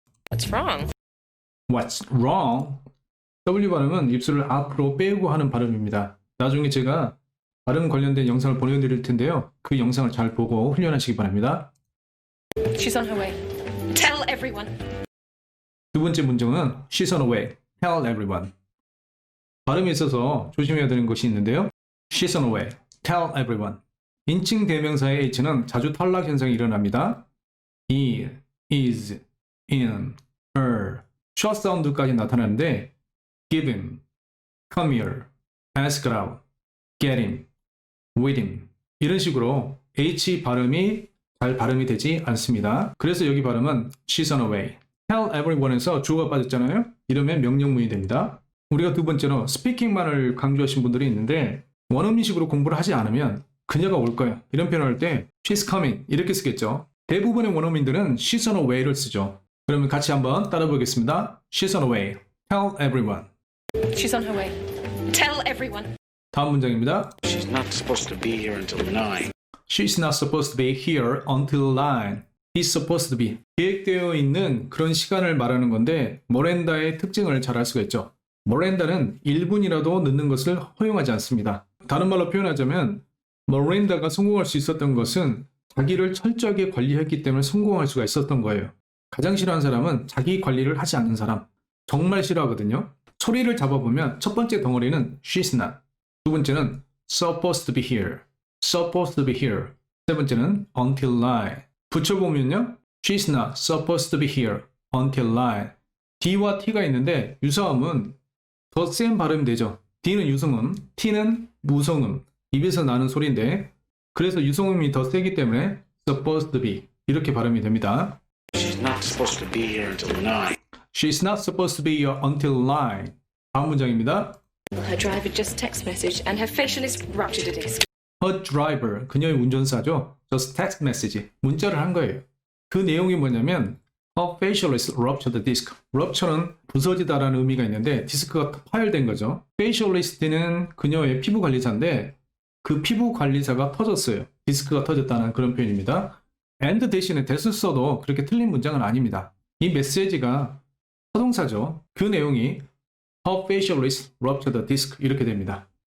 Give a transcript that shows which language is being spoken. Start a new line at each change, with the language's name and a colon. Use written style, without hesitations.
English: What's wrong? What's wrong?
Korean: W 발음은 입술을 앞으로 빼고 하는 발음입니다. 나중에 제가 발음 관련된 영상을 보내드릴 텐데요. 그 영상을 잘 보고 훈련하시기 바랍니다.
English: She's on her way. Tell everyone.
Korean: 두 번째 문장은
English: She's on her way. Tell everyone.
Korean: 발음에 있어서 조심해야 되는 것이 있는데요.
English: She's on her way. Tell everyone.
Korean: 인칭 대명사의 H는 자주 탈락 현상이 일어납니다. is, in, her, 숏 사운드까지 나타나는데
English: give him, come here, ask out, get him, with him
Korean: 이런 식으로 H 발음이 잘 발음이 되지 않습니다. 그래서 여기 발음은
English: she's on her way. tell everyone
Korean: 에서 주어가 빠졌잖아요. 이러면 명령문이 됩니다. 우리가 두 번째로 스피킹만을 강조하신 분들이 있는데 원어민식으로 공부를 하지 않으면 그녀가 올 거야 이런 표현을 할 때
English: she's coming
Korean: 이렇게 쓰겠죠. 대부분의 원어민들은
English: she's on her way
Korean: 를 쓰죠. 그러면 같이 한번 따라 보겠습니다.
English: She's on her way. Tell everyone. She's on her way. Tell everyone.
Korean: 다음 문장입니다.
English: She's not supposed to be here until 9. She's not supposed to be here until 9. He's supposed to be.
Korean: 계획되어 있는 그런 시간을 말하는 건데 모렌다의 특징을 잘 알 수가 있죠. 모렌다는 1분이라도 늦는 것을 허용하지 않습니다. 다른 말로 표현하자면 모렌다가 성공할 수 있었던 것은 자기를 철저하게 관리했기 때문에 성공할 수가 있었던 거예요. 가장 싫어하는 사람은 자기 관리를 하지 않는 사람. 정말 싫어하거든요. 소리를 잡아보면 첫 번째 덩어리는
English: she's not.
Korean: 두 번째는
English: supposed to be here. supposed to be here.
Korean: 세 번째는
English: until 9.
Korean: 붙여보면요.
English: she's not supposed to be here until 9.
Korean: D와 T가 있는데 유사음은 더 센 발음이 되죠. D는 유성음, T는 무성음. 입에서 나는 소리인데 그래서 유성음이 더 세기 때문에 supposed to be 이렇게 발음이 됩니다.
English: She's not supposed to be here until 9. She's not supposed to be here until 9.
Korean: 다음 문장입니다.
English: Her driver just text message and her facial is ruptured a disc. Her driver,
Korean: 그녀의 운전사죠.
English: Just text message,
Korean: 문자를 한 거예요. 그 내용이 뭐냐면
English: Her facial is ruptured disc.
Korean: rupture는 부서지다라는 의미가 있는데 디스크가 파열된 거죠. facialist는 그녀의 피부 관리사인데 그 피부 관리사가 터졌어요. 디스크가 터졌다는 그런 표현입니다. and 대신에 that을 써도 그렇게 틀린 문장은 아닙니다. 이 메시지가 타동사죠. 그 내용이
English: Her facial is ruptured disc
Korean: 이렇게 됩니다.